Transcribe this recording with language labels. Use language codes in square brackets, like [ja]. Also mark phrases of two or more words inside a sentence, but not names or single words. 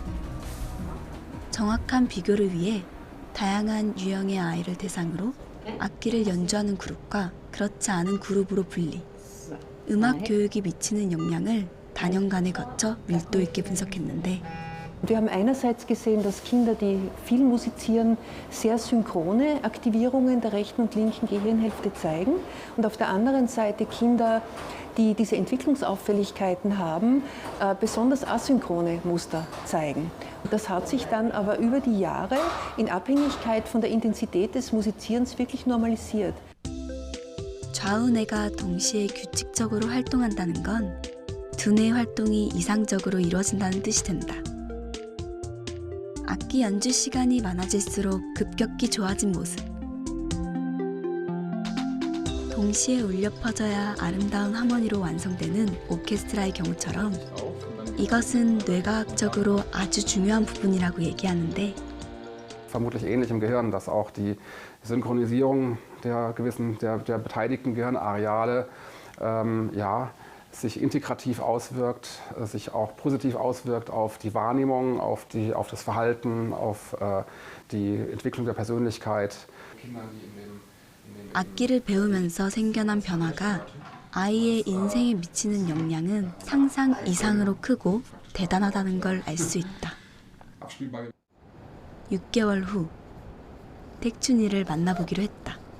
[ko] 정확한 비교를 위해 다양한 유형의 아이를 대상으로 악기를 연주하는 그룹과 그렇지 않은 그룹으로 분리, 음악 교육이 미치는 영향을 단연간에 거쳐 밀도 있게 분석했는데 [de] Wir haben einerseits gesehen, dass Kinder, die viel musizieren, sehr synchrone Aktivierungen der rechten und linken Gehirnhälfte zeigen. Und auf der anderen Seite Kinder, die diese Entwicklungsauffälligkeiten haben, besonders asynchrone Muster zeigen. Das hat sich dann aber über die Jahre in Abhängigkeit von der Intensität des Musizierens wirklich normalisiert. [ko] 좌우뇌가 동시에 규칙적으로 활동한다는 건 두뇌 활동이 이상적으로 이루어진다는 뜻이 된다. 악기 연주 시간이 많아질수록 급격히 좋아진 모습. 동시에 울려 퍼져야 아름다운 하모니로 완성되는 오케스트라의 경우처럼 이것은 뇌과학적으로 아주 중요한 부분이라고 얘기하는데 [de] vermutlich ähnlich im Gehirn, dass auch die Synchronisierung der beteiligten Gehirnareale sich integrativ auswirkt, sich auch positiv auswirkt auf die Wahrnehmung, auf das Verhalten, auf die Entwicklung der Persönlichkeit. [ko] 악기를 배우면서 생겨난 변화가 아이의 인생에 미치는 영향은 상상 이상으로 크고 대단하다는 걸 알 수 있다. 6개월 후 택준이를 만나보기로 했다.